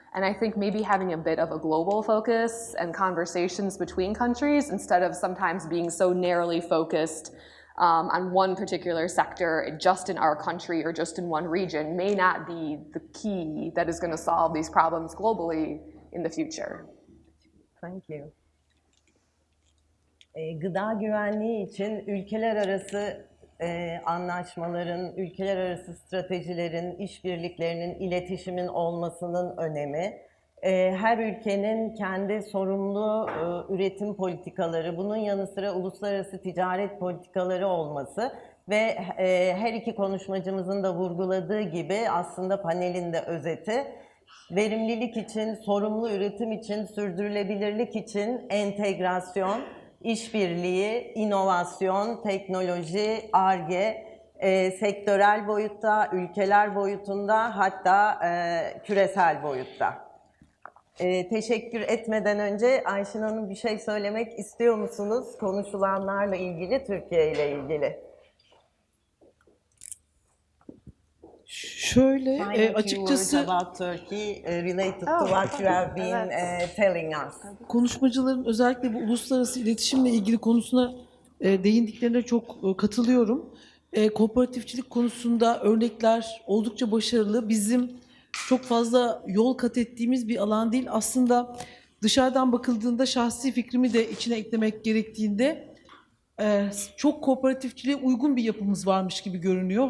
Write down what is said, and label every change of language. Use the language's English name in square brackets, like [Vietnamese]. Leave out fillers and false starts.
[English] And I think maybe having a bit of a global focus and conversations between countries instead of sometimes being so narrowly focused on one particular sector just in our country or just in one region may not be the key that is going to solve these problems globally in the future. Thank you. [Turkish] Gıda güvenliği için ülkeler arası anlaşmaların, ülkeler arası stratejilerin, işbirliklerinin, iletişimin olmasının önemi, her ülkenin kendi sorumlu üretim politikaları, bunun yanı sıra uluslararası ticaret politikaları olması ve her iki konuşmacımızın da vurguladığı gibi aslında panelin de özeti, verimlilik için, sorumlu üretim için, sürdürülebilirlik için entegrasyon, İşbirliği, inovasyon, teknoloji, Ar-Ge, sektörel boyutta, ülkeler boyutunda, hatta küresel boyutta. Teşekkür etmeden önce Ayşin Hanım bir şey söylemek istiyor musunuz? Konuşulanlarla ilgili, Türkiye ile ilgili. Şöyle açıkçası [English] about Turkey related to what you have been telling us. [Turkish] Konuşmacıların özellikle bu uluslararası iletişimle ilgili konusuna değindiklerine çok katılıyorum. Kooperatifçilik konusunda örnekler oldukça başarılı. Bizim çok fazla yol kat ettiğimiz bir alan değil. Aslında dışarıdan bakıldığında şahsi fikrimi de içine eklemek gerektiğinde çok kooperatifçiliğe uygun bir yapımız varmış gibi görünüyor.